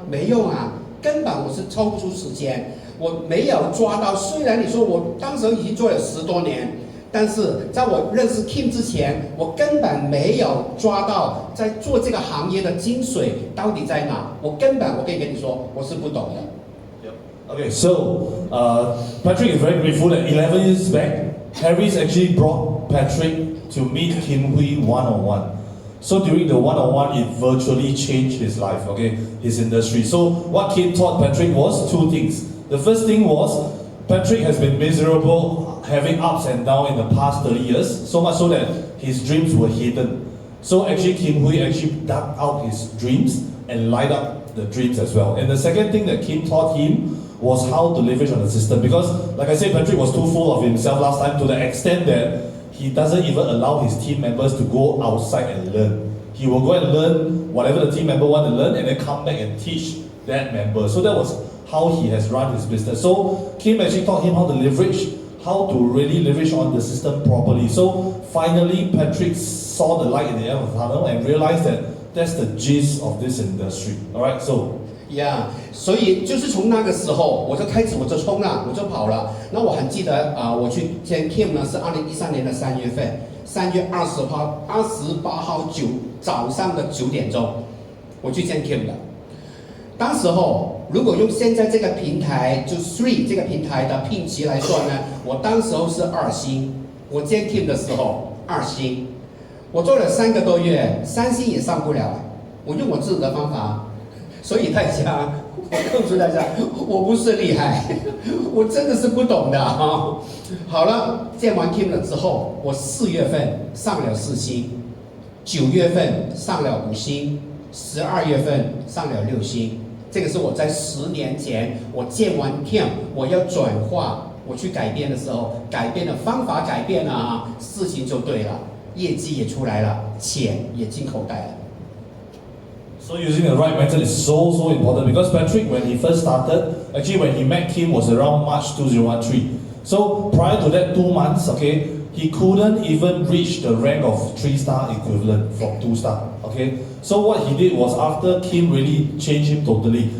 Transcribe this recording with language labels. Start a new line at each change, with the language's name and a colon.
Chinese: 没用啊，根本我是抽不出时间，我没有抓到。虽然你说我当时已经做了10多年。但是在我认识 Kim 之前，我根本没有抓到在做这个行业的精髓到底在哪。我可以跟你说，我是不懂的。
English: Okay, so Patrick is very grateful that 11 years back, Harris actually brought Patrick to meet Kim Hui one-on-one. So during the one-on-one, it virtually changed his life, okay, his industry. So what Kim taught Patrick was 2 things. The first thing was Patrick has been miserable, having ups and downs in the past 30 years, so much so that his dreams were hidden. So actually Kim Hui actually dug out his dreams and light up the dreams as well. And the second thing that Kim taught him was how to leverage on the system. Because like I said, Patrick was too full of himself last time to the extent that he doesn't even allow his team members to go outside and learn. He will go and learn whatever the team member want to learn and then come back and teach that member. So that was how he has run his business. So Kim actually taught him how to leverage, how to really leverage on the system properly. So finally, Patrick saw the light at the end of the tunnel and realized that that's the gist of this industry. All right, so.
Chinese: Yeah， 所以就是从那个时候我就开始我就冲了，我就跑了。那我很记得我去见 Kim 呢是2013年的3月份，3月28号早上的9点钟，我去见 Kim 的。当时候，如果用现在这个平台就 Three 这个平台的聘期来算呢，我当时候是2星。我见 Kim 的时候2星，我做了3个多月，3星也上不了。我用我自己的方法，所以大家，我告诉大家，我不是厉害，我真的是不懂的啊。好了，见完 Kim 了之后，我4月份上了4星，9月份上了5星，12月份上了6星。这个是我在10年前我见完 Kim， 我要转化，我去改变的时候，改变的方法改变了啊，事情就对了，业绩也出来了，钱也进口袋了。
English: So using the right method is so important because Patrick, when he first started, actually when he met Kim was around March 2013. So prior to that 2 months, okay, he couldn't even reach the rank of 3-star equivalent from 2-star. Okay, so what he did was after Kim really changed him totally.